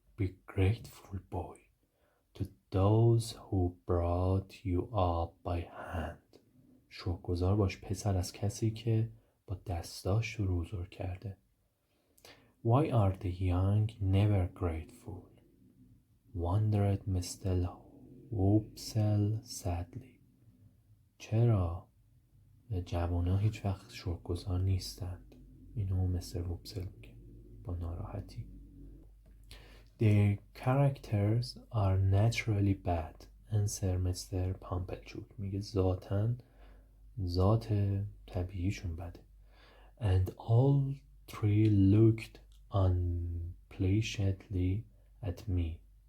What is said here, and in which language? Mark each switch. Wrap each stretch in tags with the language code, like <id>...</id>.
<en>Be grateful, boy, to those who brought you up by hand.</en> <fa>شکرگزار باش پسر از کسی که با دستاش تو رو بزرگ کرده.</fa> <en>Why are the young never grateful? Wondered Mr. Wopsle sadly.</en> <fa>چرا جوان‌ها هیچ وقت شکرگزار نیستند؟ اینو مستر ووپسل میگه با ناراحتی.</fa> <en>Their characters are naturally bad, answer Mr.</en> <fa>Pumpelchuk. میگه ذات طبیعیشون بده.</fa> <en>And all three looked unpleasantly at me.</en>